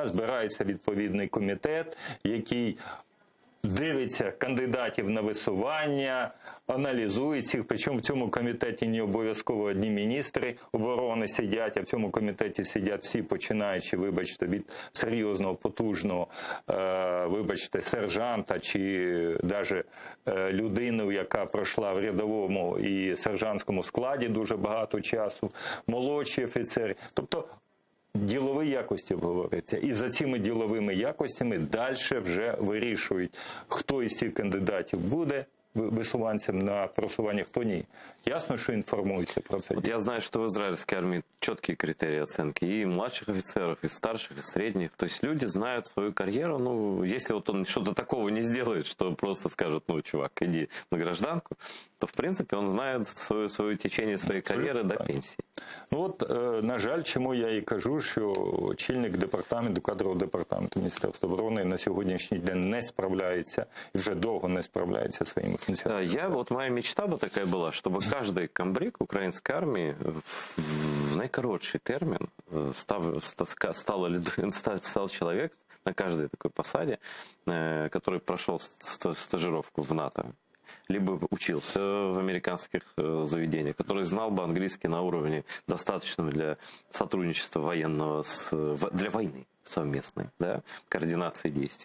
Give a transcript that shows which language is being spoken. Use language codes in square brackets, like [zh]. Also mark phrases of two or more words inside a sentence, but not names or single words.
[uk] Збирається відповідний комітет, який дивиться кандидатів на висування, аналізує їх, причому в цьому комітеті не обов'язково одні міністри оборони сидять, а в цьому комітеті сидять всі, починаючи, вибачте, від серйозного, потужного, вибачте, сержанта, чи навіть людину, яка пройшла в рядовому і сержантському складі дуже багато часу, молодші офіцери. Тобто ділові якості обговорюються. І за цими діловими якостями далі вже вирішують, хто із цих кандидатів буде висуванцем на просування, хто ні. Ясно, що інформуються про це. [ru] Вот я знаю, что в израильской армии четкие критерии оценки и младших офицеров, и старших, и средних. То есть люди знают свою карьеру. Ну, если вот он что-то такого не сделает, что просто скажет, ну, чувак, иди на гражданку, то, в принципе, он знает свое течение своей карьеры до пенсии. [uk] Ну, от, на жаль, чому я і кажу, що очільник департаменту, кадрового департаменту Міністерства оборони на сьогоднішній день не справляється, і вже довго не справляється своїми функціями. [ru] Вот моя мечта бы такая была, чтобы каждый комбриг украинской армии в наикоротший термин стал человек на каждой такой посаде, который прошел стажировку в НАТО, либо учился в американских заведениях, который знал бы английский на уровне достаточном для сотрудничества военного, для войны совместной, да, координации действий.